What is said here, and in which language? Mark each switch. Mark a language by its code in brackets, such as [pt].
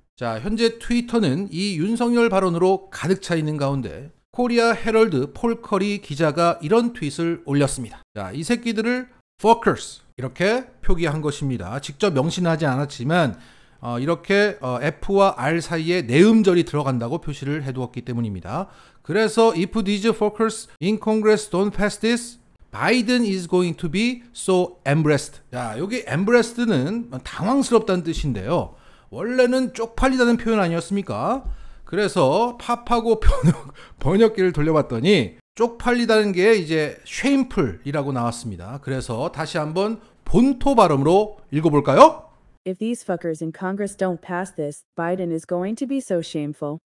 [ko] 자, 현재 트위터는 이 윤석열 발언으로 가득 차 있는 가운데 코리아 헤럴드 폴 커리 기자가 이런 트윗을 올렸습니다. 자, 이 새끼들을 fuckers 이렇게 표기한 것입니다. 직접 명시하지 않았지만 이렇게 F와 R 사이에 내음절이 들어간다고 표시를 해두었기 때문입니다. [en] 그래서 if these fuckers in Congress don't pass this, Biden is going to be so embarrassed. [ko] 자, 여기 embarrassed는 당황스럽다는 뜻인데요. 원래는 쪽팔리다는 표현 아니었습니까? 그래서 팝하고 번역기를 돌려봤더니 쪽팔리다는 게 이제 shameful이라고 나왔습니다. 그래서 다시 한번 본토 발음으로 읽어볼까요? [en] If these fuckers in Congress don't pass this, Biden is going to be so shameful.